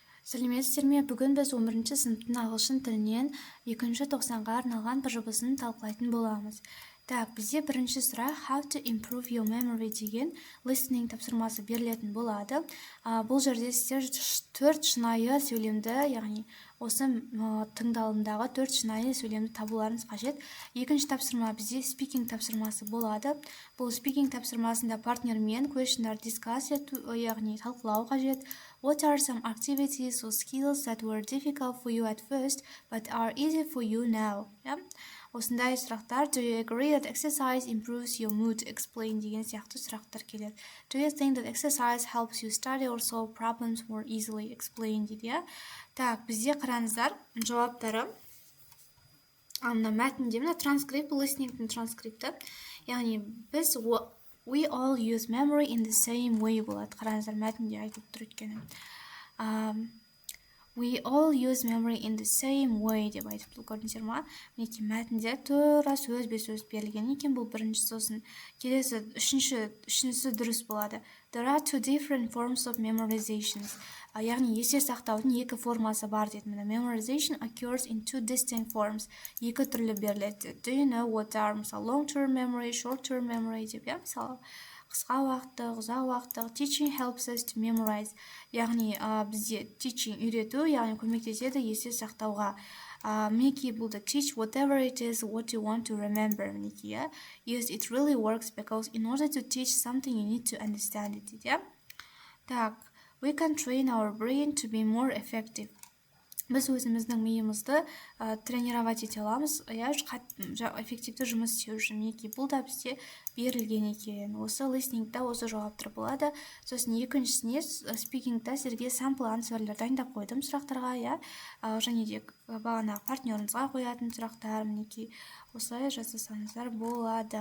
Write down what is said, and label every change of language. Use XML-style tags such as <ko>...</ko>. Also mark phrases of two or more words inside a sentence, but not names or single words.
<kk>Сәлеметсіздер ме? Бүгін біз 11-ші сыныптың ағылшын тілінен 2-ші тоқсанға арналған БЖБ-сын талқылайтын боламыз. Так, бізде бірінші сұрақ</kk> <en>How to improve your memory</en> <kk>деген listening тапсырмасы берілетін болады. Бұл жерде сіздер 4 шынайы сөйлемді, яғни осы тыңдалымдағы 4 шынайы сөйлемді табуларыңыз қажет. Екінші тапсырма бізде speaking тапсырмасы болады. Бұл speaking тапсырмасында партнермен question'дар discuss ету, яғни талқылау қажет.</kk> <en>What are some activities or skills that were difficult for you at first but are easy for you now?</en> <kk>Осындай сұрақтар.</kk> <en>Do you agree that exercise improves your mood?</en> <kk>Explain деген сияқты сұрақтар келеді.</kk> <en>Do you think that exercise helps you study or solve problems more easily?</en> <kk>Explain дейді. Так, бізде қараңыздар жауаптары. Мына мәтінде мына транскрипт, listeningтің транскрипті. Яғни біз</kk> <en>we all use memory in the same way</en> <kk>болады. Қараңыздар мәтінде айтып тұр еткені.</kk> <en>We all use memory in the same way</en> <kk>деп айтып тұр, көрдіңіздер ма? Мінекей мәтінде тура сөз берілген екен. Бұл бірінші, сосын келесі үшіншісі дұрыс болады.</kk> <en>There are two different forms of memorizations.</en> <kk>Яғни есте сақтаудың екі формасы бар дейді.</kk> <en>Memorization occurs in two distinct forms.</en> <kk>Екі түрлі беріледі.</kk> <en>Do you know what are long-term memory, short-term memory</en> <kk>деп, мысалы қысқа уақыттық, ұзақ уақыттық.</kk> <en>Teaching helps us to memorize.</en> <kk>Яғни бізде teaching үйрету, яғни көмектеседі есте сақтауға. Мінекей бұл да</kk> <en>teach whatever it is what you want to remember. Мінекей, yes, it really works because in order to teach something you need to understand it. Так, we can train our brain to be more effective.</en> <kk>Біз өзіміздің миымызды тренировать ете аламыз, эффективті жұмыс істеу үшін. Бұл да бізде берілген екен. Осы listeningта осы жауаптар болады. Сосын екіншісіне speakingта сіздерге</kk> <en>sample answерлер</en> <kk>дайындап қойдым сұрақтарға, және де бағана партнеріңізге қоятын сұрақтар, мінекей осылай жасасаңыздар болады.</kk>